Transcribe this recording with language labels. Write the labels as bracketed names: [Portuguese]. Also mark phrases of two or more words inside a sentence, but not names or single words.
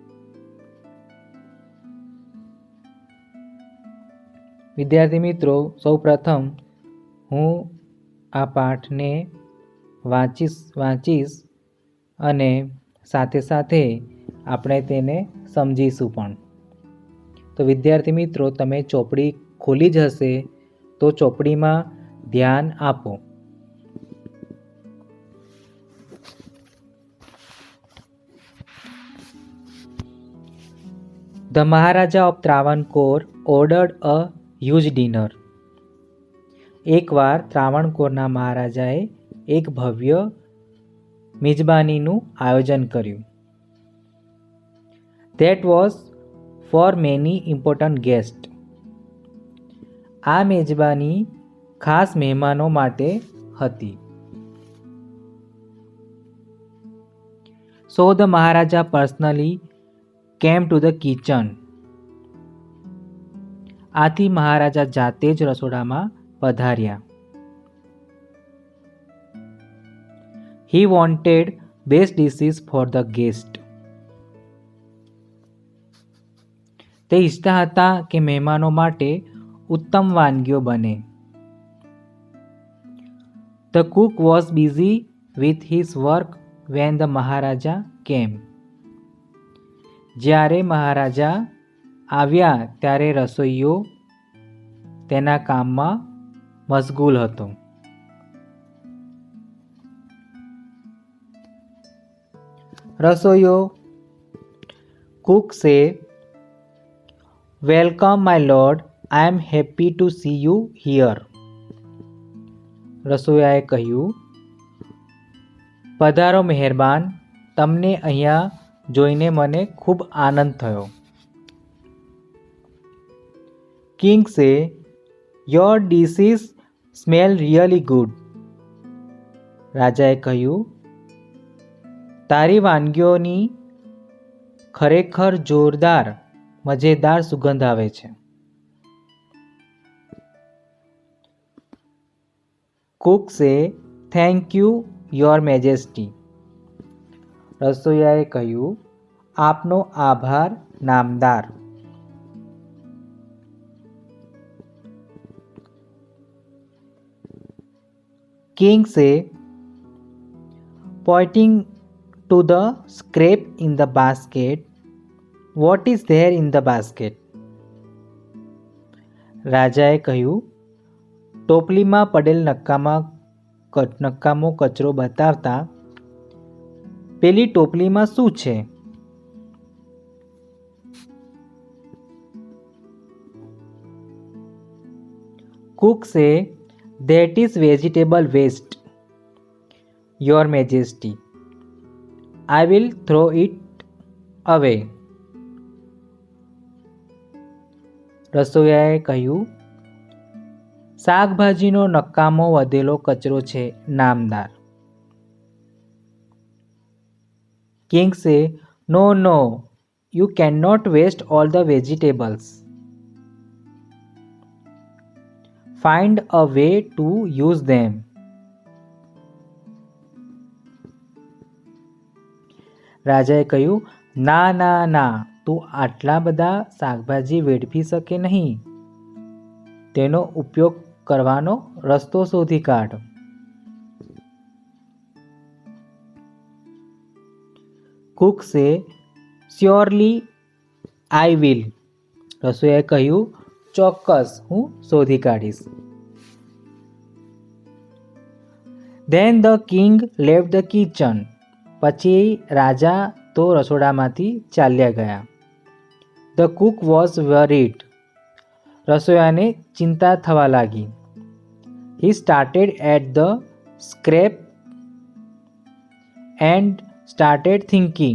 [Gujarati] વિદ્યાર્થી મિત્રો, સૌપ્રથમ હું આ પાઠને વાંચીશ અને સાથે સાથે આપણે તેને સમજીશું પણ. તો વિદ્યાર્થી મિત્રો, તમે ચોપડી ખોલી જ હશે તો ચોપડીમાં ધ્યાન આપો. [English] The Maharaja of Travancore ordered a huge dinner. [Gujarati] એકવાર ત્રાવણકોરના મહારાજાએ એક ભવ્ય મિજબાનીનું આયોજન કર્યું. [English] That was for many important guests. [Gujarati] આ મેજબાની ખાસ મહેમાનો માટે હતી. [English] So the Maharaja personally came to the kitchen. [Gujarati] આથી મહારાજા જાતે જ રસોડામાં પધાર્યા. [English] He wanted best dishes for the guest. [Gujarati] તે ઈચ્છતા હતા કે મહેમાનો માટે ઉત્તમ વાનગીઓ બને. [English] The cook was busy with his work when the Maharaja came. [Gujarati] જ્યારે મહારાજા આવ્યા ત્યારે રસોઈયો તેના કામમાં મશગુલ હતો. [English] રસોઈયો cook say, "Welcome my lord, I am happy to see you here." [Gujarati] રસોઈયાએ કહ્યું, પધારો મહેરબાન, તમને અહીંયા જોઈને મને ખૂબ આનંદ થયો. [English] King say, "Your dishes smell really good." [Gujarati] રાજાએ કહ્યું, તારી વાનગીઓની ખરેખર જોરદાર મજેદાર સુગંધ આવે છે. [English] Cook say, "Thank you, your majesty." [Gujarati] રસોઈયાએ કહ્યું, આપનો આભાર નામદાર. [English] King say, pointing to the scrape in the basket, "What is there in the basket?" [Gujarati] રાજાએ કહ્યું, ટોપલીમાં પડેલ નકામો કચરો બતાવતા, પેલી ટોપલીમાં શું છે? [English] Cook say, "That is vegetable waste, your majesty. I will throw it away." [Gujarati] રસોઈયાએ કહ્યું, શાકભાજીનો નકામો વધેલો કચરો છે નામદાર. [English] King say, "No, you cannot waste all the vegetables. Find a way to use them." [Gujarati] રાજાએ કહ્યું, ના, તું આટલા બધા શાકભાજી વેડફી શકે નહીં. તેનો ઉપયોગ કરવાનો રસ્તો શોધી કાઢ. [English] Cook say, "Surely I will." [Gujarati] રસોઈયાએ કહ્યું, ચોક્કસ હું શોધી કાઢીશ. [English] Then the king left the kitchen [Gujarati] પછી રાજા તો રસોડામાંથી ચાલ્યા ગયા. [English] The cook was worried. [Gujarati] રસોઈયાને ચિંતા થવા લાગી. [English] He started at the scrap and started thinking.